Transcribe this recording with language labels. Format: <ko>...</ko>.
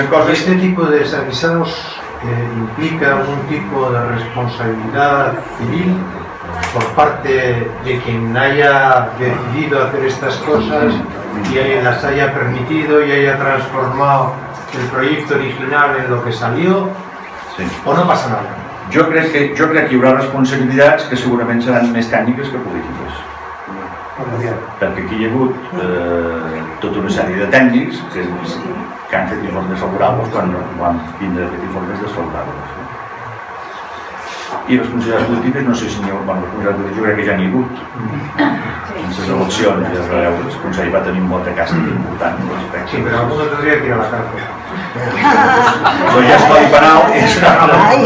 <es>Este tipo de desavisados implica algún tipo de responsabilidad civil por parte de quien haya decidido hacer estas cosas y las haya permitido y haya transformado el proyecto original en lo que salió, sí.</es> <ca>O no passa nada? Jo crec que hi haurà responsabilitats que segurament seran més tècniques que polítiques. Perquè aquí hi ha hagut tota una sèrie de tècnics que han fet informes favorables quan han fet informes desfavorables. I responsabilitats polítiques, no sé si n'hi ha responsabilitats polítiques, jo crec que ja n'hi ha hagut. En les eleccions, ja es va veure, el Consell va tenir un vot de càstig important.</ca> <es>Sí, pero alguno tendría que ir a la cárcel.</es> <ca>Això ja és codi penal, és una altra.</ca>